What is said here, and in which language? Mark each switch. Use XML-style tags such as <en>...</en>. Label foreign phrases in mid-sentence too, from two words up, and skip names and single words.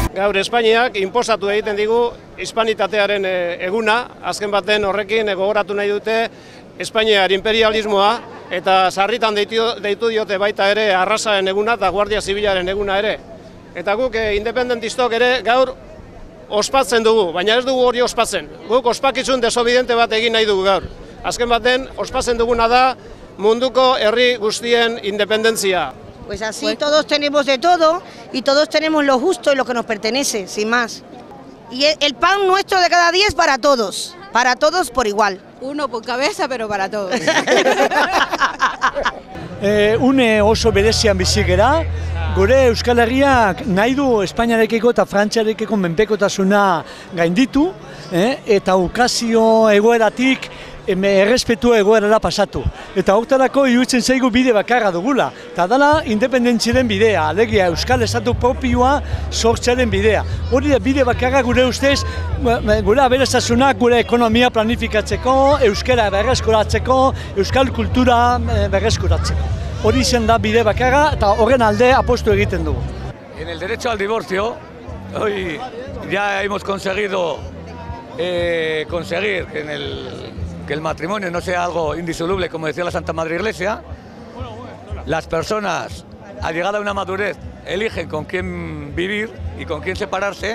<eu>Gaur Espainiak inposatu egiten digu hispanitatearen eguna, azken baten horrekin gogoratu nahi dute Espainiar imperialismoa eta sarritan deitu diote baita ere arrasaren eguna eta Guardia Zibilaren eguna ere. Eta guk independentistok ere gaur ospatzen dugu, baina ez dugu hori ospatzen. Guk ospakizun desobidente bat egin nahi dugu gaur. Azken baten, ospatzen duguna da munduko herri guztien independentzia.</eu> <es>Pues así todos tenemos de todo y todos tenemos lo justo y lo que nos pertenece, sin más. Y el pan nuestro de cada día es para todos por igual. Uno por cabeza, pero para todos.</es> <eu>Une oso berezian bizi gera, gure Euskal Herriak nahi du Espainiarekiko eta Frantziarekiko menpekotasuna gainditu, eta ukazio egoeratik errespetu egoerara pasatu. Eta horretarako iruditzen zaigu bide bakarra dugula. Eta dela independentziaren bidea, alegia Euskal Estatu propioa sortzearen bidea. Hori da bide bakarra gure ustez, gure aberastasunak, gure ekonomia planifikatzeko, euskara berreskuratzeko, euskal kultura berreskuratzeko. Hori izan da bide bakarra eta horren alde apostu egiten dugu.</eu> <es>En el derecho al divorcio, hoy ya hemos conseguido conseguir que el matrimonio no sea algo indisoluble, como decía la Santa Madre Iglesia. Las personas, al llegar a una madurez, eligen con quién vivir y con quién separarse.</es>